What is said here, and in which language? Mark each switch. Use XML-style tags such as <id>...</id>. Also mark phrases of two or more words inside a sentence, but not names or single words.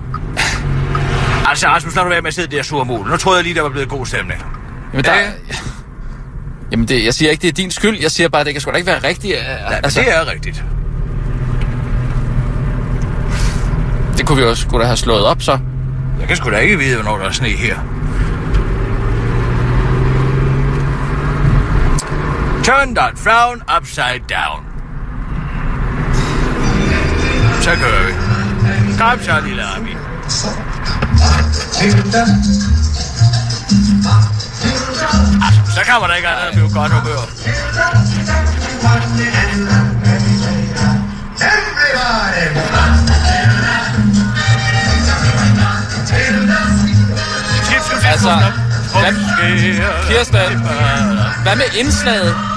<da>Altså, Rasmus, lad du være med at sidde der sur mål. Nu troede jeg lige, der var blevet god stemning. Jamen, jeg siger ikke, det er din skyld. Jeg siger bare, at det kan sgu da ikke være rigtigt. Nej, men det er rigtigt. Det kunne vi også sgu da have slået op, så. Jeg kan sgu da ikke vide, hvornår der er sne her.</da> <en>Turn that frown upside down.</en> <da>Så kører vi. Kom så, lille Ami. Så kommer der ikke andet at blive godt humør. Altså, Kirsten, hvad med indslaget?</da>